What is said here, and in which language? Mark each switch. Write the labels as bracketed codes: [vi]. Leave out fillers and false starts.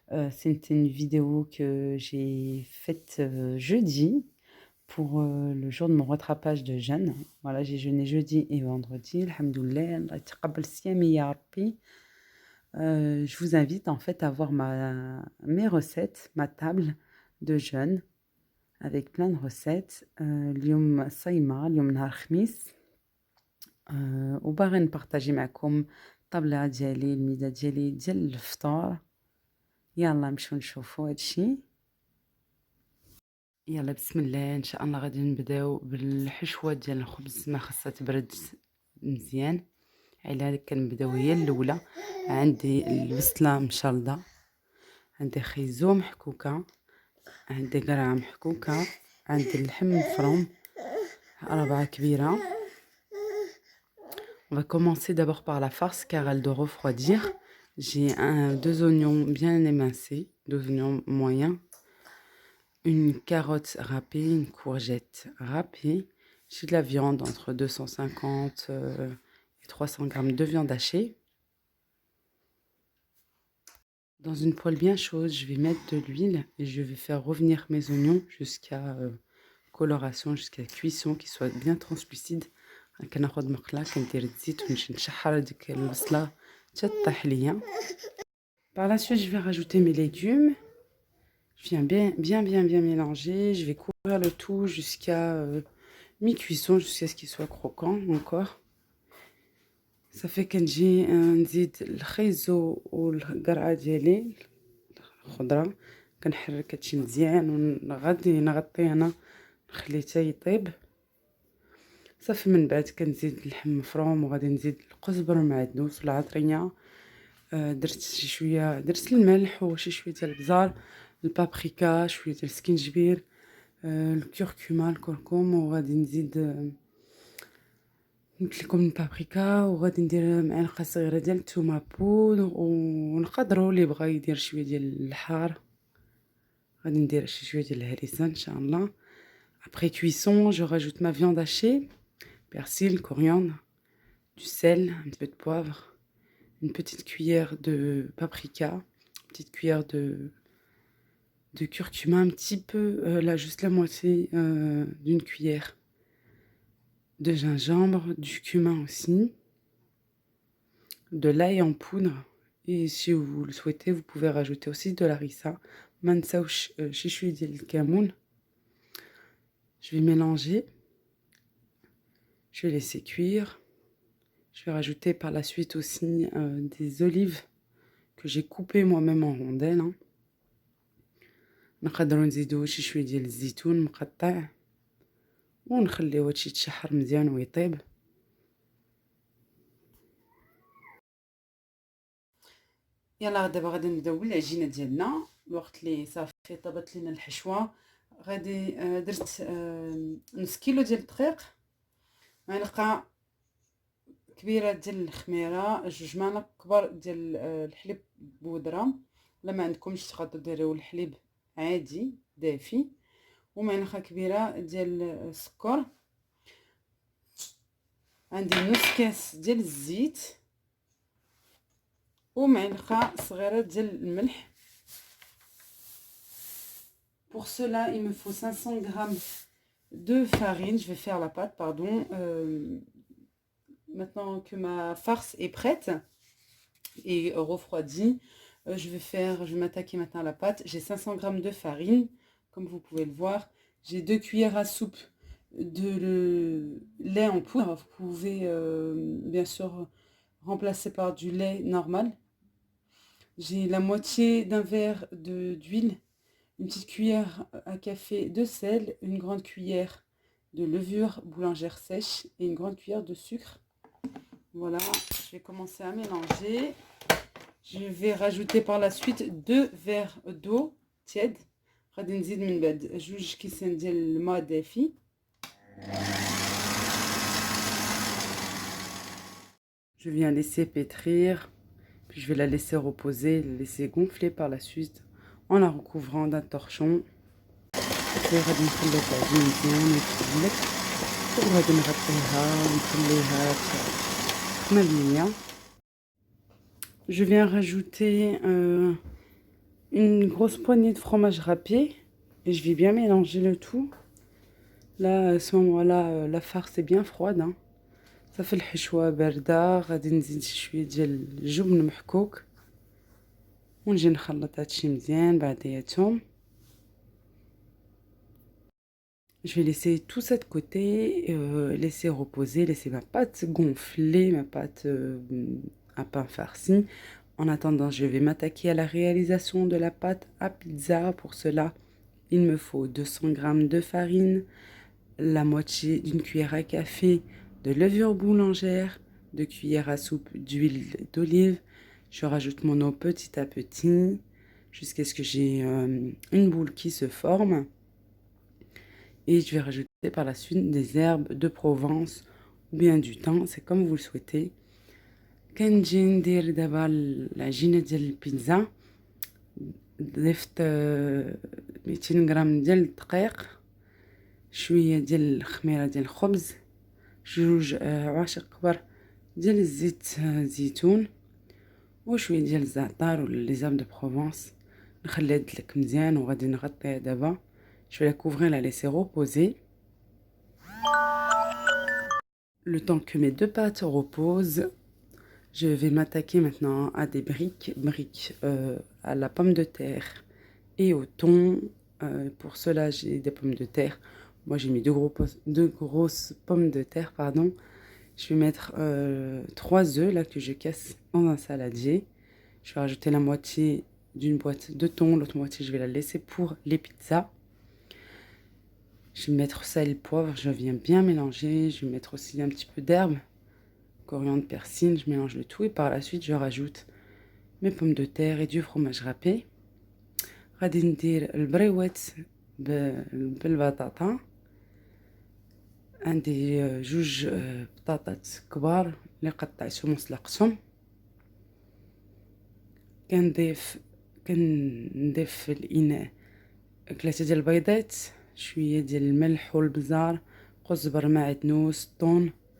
[fr] C'est une vidéo que j'ai faite jeudi pour le jour de mon rattrapage de jeûne. Voilà, j'ai jeûné jeudi et vendredi. Alhamdoulilah, [ar] Allah yataqabbal siyami ya Rabbi. [fr] Je vous invite en fait à voir mes recettes, ma table de jeûne avec plein de recettes. [ar] اليوم صايمة، اليوم نهار خميس. وباغي نبارطاجي معكم الطابلة ديالي، الميزة ديالي ديال الفطور. يلا نمشيو نشوفو هادشي. يلا بسم الله، ان شاء الله غادي نبداو بالحشوة ديال الخبز. ما خاصها تبرد مزيان، على هذيك كنبداو هي الاولى. عندي البصله مشلضه، عندي خيزو محكوكه، عندي قرعه محكوكه، عندي اللحم مفروم ربعه كبيره. [fr] On va commencer d'abord par la farce car elle doit refroidir. J'ai deux oignons bien émincés, deux oignons moyens, une carotte râpée, une courgette râpée. J'ai de la viande entre 250 et 300 grammes de viande hachée. Dans une poêle bien chaude, je vais mettre de l'huile et je vais faire revenir mes oignons jusqu'à coloration, jusqu'à cuisson, qu'ils soient bien translucides. [ar] كناخد مقله كندير الزيت ونمشي نشحر ديك البصله حتى طيح ليا. [fr] Par la suite, je vais rajouter mes légumes. Je viens bien mélanger. Je vais couvrir le tout jusqu'à mi-cuisson, jusqu'à ce qu'il soit croquant encore. Ça fait [ar] كنجي نزيد الخيزو والقرعه ديالي الخضره، كنحرك هادشي مزيان وغادي نغطيه انا نخليه حتى يطيب. صافي من بعد كنزيد اللحم مفروم وغادي نزيد القزبر المعدنوس والعطريه. درت شي شويه، درت الملح وشي شويه ديال البزار، البابريكا، شويه ديال السكينجبير، الكركم، الكركم. وغادي نزيد قلت لكم البابريكا، وغادي ندير معلقه صغيره ديال الثومه بودر، ونقدروا اللي بغا يدير شويه ديال الحار. غادي ندير شويه ديال الهريسه ان شاء الله. [fr] Après cuisson, je rajoute ma viande hachée, persil, coriandre, du sel, un peu de poivre, une petite cuillère de paprika, une petite cuillère de curcuma, un petit peu, là juste la moitié d'une cuillère de gingembre, du cumin aussi, de l'ail en poudre. Et si vous le souhaitez, vous pouvez rajouter aussi de l'harissa. [ar] Mansaouch chichoui dil kamoun. [fr] Je vais mélanger. Je vais laisser cuire. Je vais rajouter par la suite aussi des olives que j'ai coupées moi-même en rondelles. [ar] نقدروا نزيدوا شي شويه ديال الزيتون مقطع ونخليوه هادشي يتشحر مزيان ويطيب. يلا دابا غادي نبداو بالعجينه ديالنا. الوقت اللي صافي طابت لينا الحشوه، غادي درت نص كيلو ديال الدقيق، معلقه كبيره ديال الخميره، جوج معالق كبار ديال الحليب بودره، ولا ما عندكمش تقدروا ديروا الحليب عادي دافي، ومعلقه كبيره ديال السكر. عندي نص كاس ديال الزيت ومعلقه صغيره ديال الملح. [fr] Pour cela, il me faut 500 grammes de farine. Je vais faire la pâte, pardon. Maintenant que ma farce est prête et refroidie, je vais m'attaquer maintenant à la pâte. J'ai 500 grammes de farine, comme vous pouvez le voir. J'ai 2 cuillères à soupe de lait en poudre. Vous pouvez bien sûr remplacer par du lait normal. J'ai la moitié d'un verre d'huile, une petite cuillère à café de sel, une grande cuillère de levure boulangère sèche et une grande cuillère de sucre. Voilà, je vais commencer à mélanger. Je vais rajouter par la suite 2 verres d'eau tiède. [ar] غادي نزيد من بعد 2 كيسان ديال الماء دافي. [fr] Je viens laisser pétrir, puis je vais la laisser reposer, la laisser gonfler par la suite en la recouvrant d'un torchon. [ar] غادي نخلط العجين مزيان ويتقلب. وغادي نغطيها ونخليها ملية. [fr] Je viens rajouter une grosse poignée de fromage râpé et je vais bien mélanger le tout. Là, à ce moment-là, la farce est bien froide. [ar] Hein. صافي الحشوة باردة. غادي نزيد شوية ديال الجبن محكوك ونجي نخلط هادشي مزيان بعضياتهم. [fr] Je vais laisser tout ça de côté, laisser reposer, laisser ma pâte gonfler, ma pâte à pain farci. En attendant, je vais m'attaquer à la réalisation de la pâte à pizza. Pour cela, il me faut 200 g de farine, la moitié d'une cuillère à café de levure boulangère, 2 cuillères à soupe d'huile d'olive. Je rajoute mon eau petit à petit jusqu'à ce que j'ai une boule qui se forme. Et je vais rajouter par la suite des herbes de Provence ou bien du thym, c'est comme vous le souhaitez. [ar] كنجي ندير دابا العجينة ديال البيتزا. ضفت 200 غرام ديال الدقيق، شوية ديال الخميرة ديال الخبز، 2 عواشق كبار ديال الزيت زيتون وشوية ديال الزعتر ولا لي زرب دو بروفونس. نخليها تدلك مزيان وغادي نغطيها دابا. [fr] Je vais la couvrir, la laisser reposer. Le temps que mes deux pâtes reposent, je vais m'attaquer maintenant à des briques à la pomme de terre et au thon. Pour cela, j'ai des pommes de terre. Moi, j'ai mis deux grosses pommes de terre, pardon. Je vais mettre 3 œufs là que je casse dans un saladier. Je vais rajouter la moitié d'une boîte de thon, l'autre moitié je vais la laisser pour les pizzas. Je vais mettre sel, poivre, je viens bien mélanger. Je vais mettre aussi un petit peu d'herbe, coriandre, persil, je mélange le tout et par la suite je rajoute mes pommes de terre et du fromage râpé. [ar] غادي ندير البريوات بالبطاطا. عندي 2 بطاطات كبار اللي قطعتهم وسلقتهم. كنضيف في الاناء 3 ديال البيضات، شويه ديال الملح والبزار، كزبر، معدنوس، طون.